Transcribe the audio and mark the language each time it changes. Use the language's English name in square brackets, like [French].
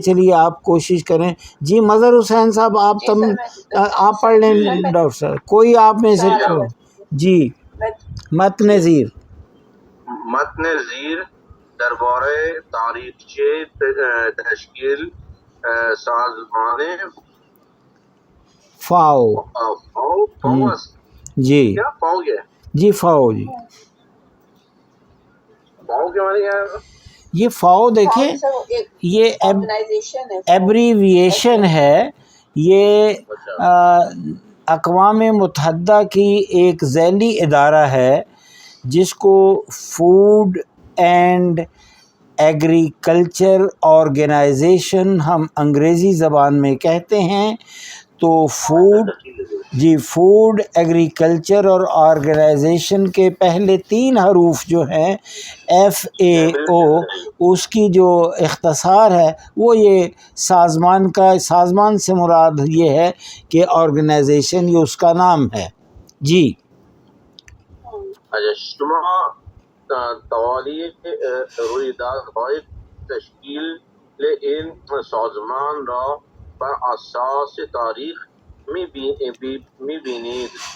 [Urdu] چلیے آپ کوشش کریں. جی مظہر حسین صاحب آپ پڑھ لیں. ڈاکٹر صاحب کوئی آپ میں سے جی [Persian] متن زیر دربارہ تاریخچه تشکیل سازمان [Urdu] فاو. جی کیا فاو ہے؟ جی فاو. جی فاو کے معنی کیا ہے؟ یہ فاو دیکھیں یہ ایبریویشن ہے. یہ اقوام متحدہ کی ایک ذیلی ادارہ ہے جس کو فوڈ اینڈ ایگریکلچر آرگنائزیشن ہم انگریزی زبان میں کہتے ہیں. تو فوڈ ایگریکلچر اور آرگنائزیشن کے پہلے 3 حروف جو ہیں FAO، اس کی جو اختصار ہے وہ یہ سازمان سے مراد یہ ہے کہ آرگنائزیشن یہ اس کا نام ہے. جی [Persian] اچھا، شما توالی رویدادهای تشکیل این سازمان را بر اساس تاریخ می‌بینید.